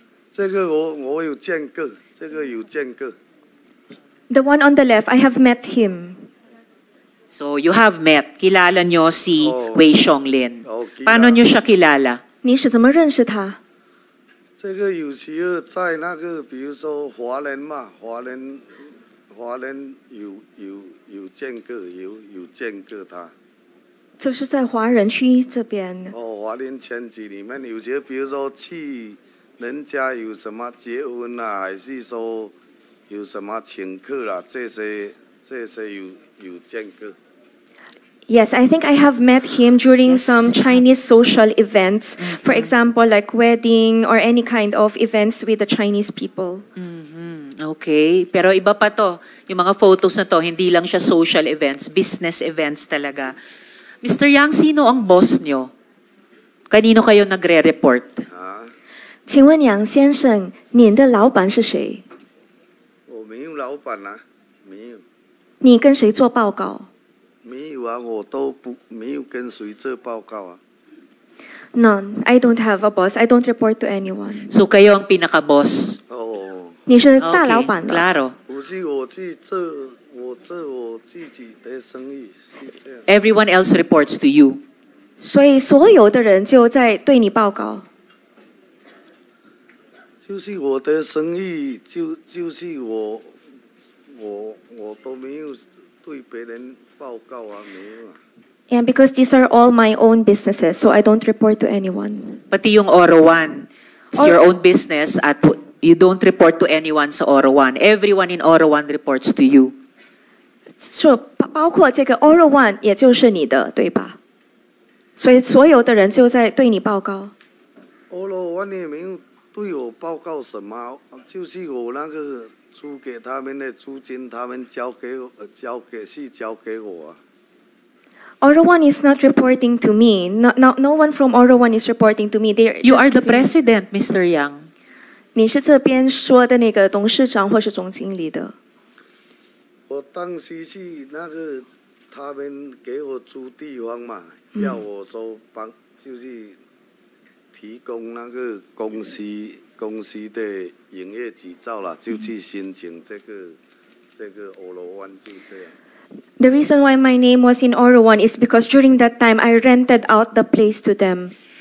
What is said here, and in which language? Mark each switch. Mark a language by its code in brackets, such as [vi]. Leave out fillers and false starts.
[zh] 这个我有见过，这个有见过。 [en] The one on the left, I have met him. So you have met. [tl] Kilala nyo si Wei Xiong-lin. Paano nyo siya kilala? [zh] 你是怎么认识他？这个有时候在那个，比如说华人嘛，华人有见过，有见过他。就是在华人区这边。华人圈子里面，有些比如说去人家有什么结婚啊，还是说有什么请客啦，这些有见过。 [en] Yes, I think I have met him during some Chinese social events. For example, like wedding or any kind of events with the Chinese people. [tl] Okay. Pero iba pa to. Yung mga photos na to, hindi lang siya social events, business events talaga. Mr. Yang, sino ang boss nyo? Kanino kayo nagre-report? [zh] 请问杨先生，您的老板是谁？我没有老板啊，没有。你跟谁做报告？没有啊，我都没有跟谁做报告啊。 [en] None. I don't have a boss. I don't report to anyone. [tl] So kayo ang pinaka-boss? [zh] 你是大老板了。 [tl] Claro. [zh] 不是我去做我自己的生意，是这样。 [en] Everyone else reports to you. [zh] 所以所有的人就在对你报告。就是我的生意，就是我都没有对别人报告啊，没有啊。 [en] And because these are all my own businesses, so I don't report to anyone. [tl] Pati yung [en] Oro1, it's your own business at you don't report to anyone sa Oro1. Everyone in Oro1 reports to you. [zh] So 包括这个 Oro1 也就是你的，对吧？所以所有的人就在对你报告。 Oro1也没有对我报告什么，就是我那个租给他们的租金，他们交给我啊。 [en] Oro1 is not reporting to me. No one from Oro1 is reporting to me. You are the president, Mr. Yang. [zh] 你是这边说的那个董事长或是总经理的。我当时是那个他们给我租地方嘛，要我说就是提供那个公司的营业执照啦，就去申请这个Oro1就这样。 [en] The reason why my name was in Oro 1 is because during that time, I rented out the place to them.